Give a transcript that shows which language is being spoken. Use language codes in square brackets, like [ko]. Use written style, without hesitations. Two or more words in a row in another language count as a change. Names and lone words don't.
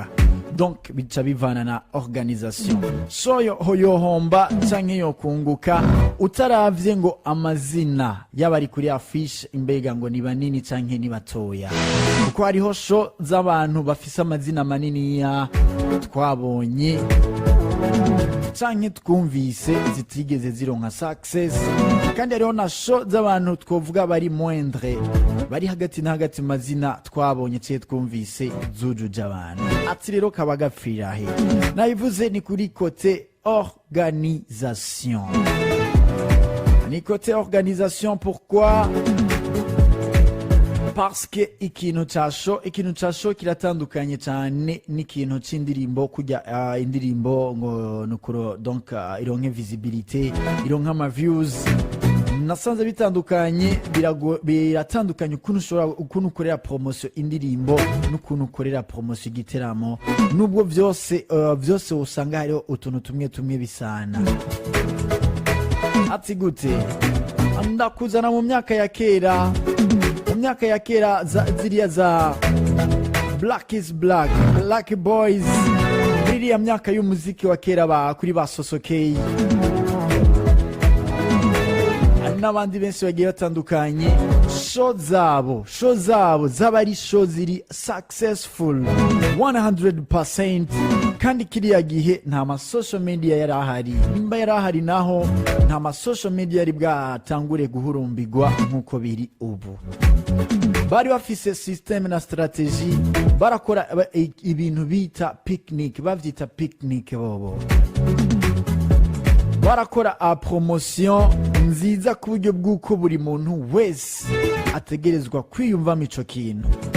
[rn] Donc bica bivana na organisation. Show yohomba canke yokunguka utaravye ngo amazina y'abari kuri affiche imbega ngo ni banini canke ni batoya. Kuko hariho show z'abantu bafise amazina manini ya twabonye canke twumvise zitigeze zironka success, kandi hariho na show z'abantu twovuga bari moindre, bari hagati na hagati mazina twabonye cye twumvise zujuje abantu. Ati rero kabagapfira he nabivuze ni kuri [fr] côté organisation. Ni côté organisation, pourquoi? Parce que [rn] ikintu casho kiratandukanye cyane n'ikintu c'indirimbo kujya indirimbo ngo nukuro, donc ironke visibilité, ironke ama views. Nasanze bitandukanye, biratandukanye ukuntu ukorera promotion indirimbo n'ukuntu ukorera promotion igiteramo, nubwo vyose usanga hariho utuntu tumwe bisana. Ati gute ndakuzana mu myaka ya kera ziriya za Black is Black, Black Boys, iriya myaka y'umuziki wa kera kuri ba Sosokey n'abandi benshi bagiye batandukanye. Show zabo zabari show ziri successful 100%, kandi kiriya gihe nta ma [en] social media [rn] yarahari. Nimba yarahari naho nta ma [en] social media [rn] yari bwatangure guhurumbirwa nkuko biri ubu. Bari bafise system na strategy, barakora ibintu bita picnic, bavyita picnic bobo. Barakora a promotion nziza ku buryo bw'uko buri muntu wese ategerezwa kwiyumvamo ico kintu.